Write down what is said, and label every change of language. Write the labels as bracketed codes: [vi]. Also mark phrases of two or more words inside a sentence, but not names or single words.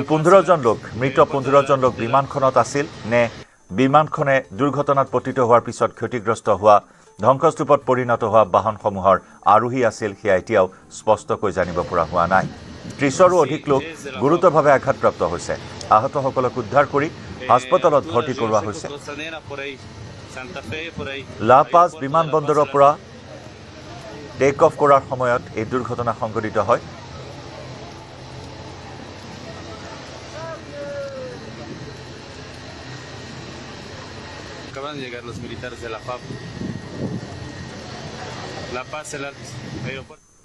[as] 15 জন লোক মৃত 15 জন লোক বিমানখনত আছিল নে বিমানখনে দুৰ্ঘটনাত পতিত হোৱাৰ পিছত ক্ষতিগ্ৰস্ত হোৱা ধ্বংসস্তূপত পৰিণত হোৱা বাহনসমূহৰ আৰোহী আছিল সেয়া এতিয়াও স্পষ্টকৈ জানিব পৰা হোৱা নাই 30ৰো অধিক লোক গুৰুতৰভাৱে আঘাতপ্ৰাপ্ত হৈছে আহতসকলক উদ্ধাৰ কৰি হাস্পতালত ভৰ্তি কৰোৱা হৈছে লা পাজ বিমানবন্দৰৰ পৰা [en] take off [as] কৰাৰ সময়ত এই দুৰ্ঘটনা সংঘটিত হয় [es] Acaban de llegar los militares de la FAB. La Paz, el Alto, aeropuerto.